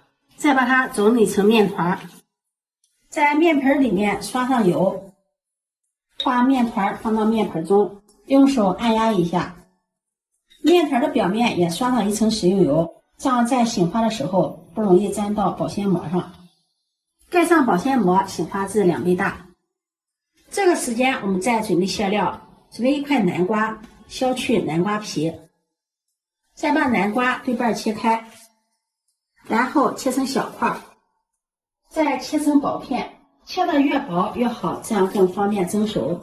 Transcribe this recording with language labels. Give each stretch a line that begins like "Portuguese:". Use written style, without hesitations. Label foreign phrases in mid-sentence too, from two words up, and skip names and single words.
Chinese: 再把它整理成面团，在面盆裡面刷上油，把面团放到面盆中，用手按压一下，面团的表面也刷上1層食用油，這樣在醒发的時候不容易粘到保鮮膜上。蓋上保鮮膜，醒发至2倍大。這個時間我們再準備餡料，準備1塊南瓜，削去南瓜皮，再把南瓜對半切開，然後切成小塊，再切成薄片，切得越薄越好，這樣更方便蒸熟。